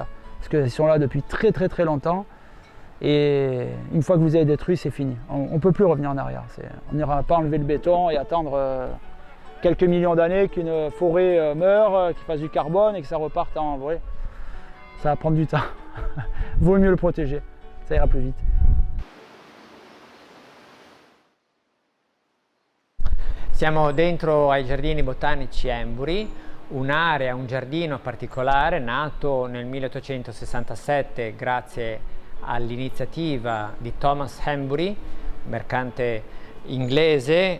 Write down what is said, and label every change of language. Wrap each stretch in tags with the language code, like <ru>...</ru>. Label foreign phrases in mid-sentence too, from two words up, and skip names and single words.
<fr>Parce qu'ils sont là depuis très longtemps, et une fois que vous avez détruit, c'est fini. On ne peut plus revenir en arrière. On n'ira pas enlever le béton et attendre quelques millions d'années qu'une forêt meure, qu'il fasse du carbone et que ça reparte en vrai. Ça va prendre du temps. Vaut mieux le protéger, ça ira plus vite.</fr> <it>Siamo dentro ai giardini botanici Embury, un'area, un giardino particolare nato nel 1867 grazie all'iniziativa di Thomas Embury, mercante inglese.</it>